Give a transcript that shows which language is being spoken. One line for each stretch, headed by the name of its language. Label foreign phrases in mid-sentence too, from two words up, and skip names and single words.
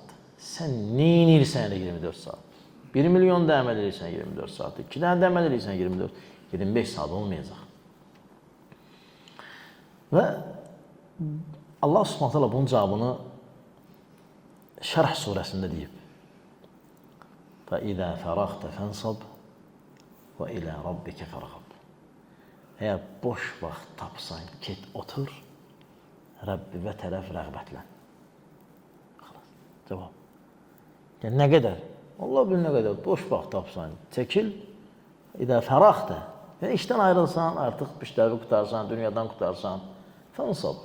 Azerbaijani: Sən neyinirsən elə 24 saat? 1 milyon da əməl edirsən 24 saat. 2 dənə də əməl edirsən 24, 25 saat olmayacaq. Və Allah Subhanahu bunun cavabını Şərh surəsində deyib.
Arabic: فَإِذَا فَرَغْتَ فَانْصَبْ وَإِلَى رَبِّكَ فَرْغَبْ.
Azerbaijani: Əgər boş vaxt tapsan, get otur, Rəbbivə tərəf rəğbətlən. Cavab. Yəni, nə qədər? Allah bilir nə qədər. Boş vaxt tapsan, çəkil.
Arabic: إذا فرغت.
Azerbaijani: Yəni, işdən ayrılsan, artıq işləri qutarsan, dünyadan qutarsan, fənsab.